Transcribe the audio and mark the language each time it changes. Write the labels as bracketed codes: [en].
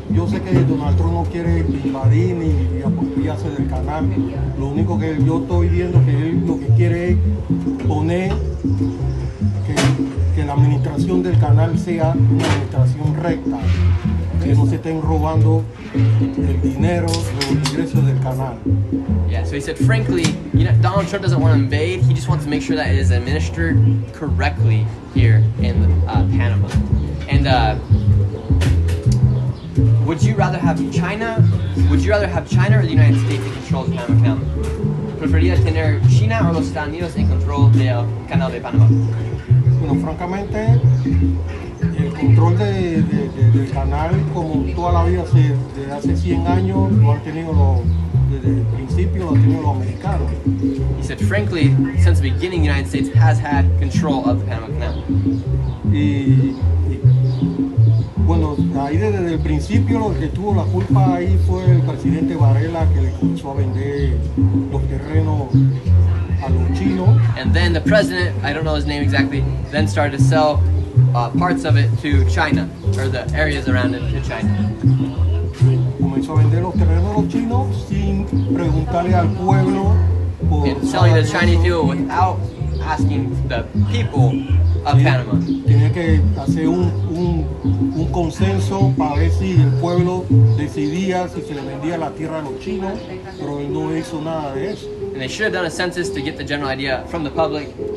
[es] Yo sé que Donald Trump no quiere invadir ni apropiarse del canal. Lo único que yo estoy viendo que él lo que quiere es poner que la administración del canal sea una administración recta, que no se estén robando el dinero, los ingresos del canal. [en] Yeah, so he said, frankly, Donald Trump doesn't want to invade. He just wants to make sure that it is administered correctly here in Panama. And would you rather have China? Would you rather have China or the United States in control of the Panama Canal? [es] ¿Preferirías tener China o los Estados Unidos en control del Canal de Panamá? Bueno, francamente, el control del canal, como toda la vida, desde hace 100 años, lo han tenido desde el principio, lo han tenido los americanos. [en] He said, frankly, since the beginning, the United States has had control of the Panama Canal. [es] Y bueno, ahí desde el principio lo que tuvo la culpa ahí fue el presidente Varela, que le comenzó a vender los terrenos a los chinos. [en] And then the president, I don't know his name exactly, then started to sell parts of it to China, or the areas around it to China. [es] Comenzó a vender los terrenos a los chinos sin preguntarle al pueblo. [en] And selling to Chinese people without asking the people of Panama. [es] Tenía que hacer un consenso para ver si el pueblo decidía si se le vendía la tierra a los chinos, pero él no hizo nada de eso. [en] And they should have done a census to get the general idea from the public.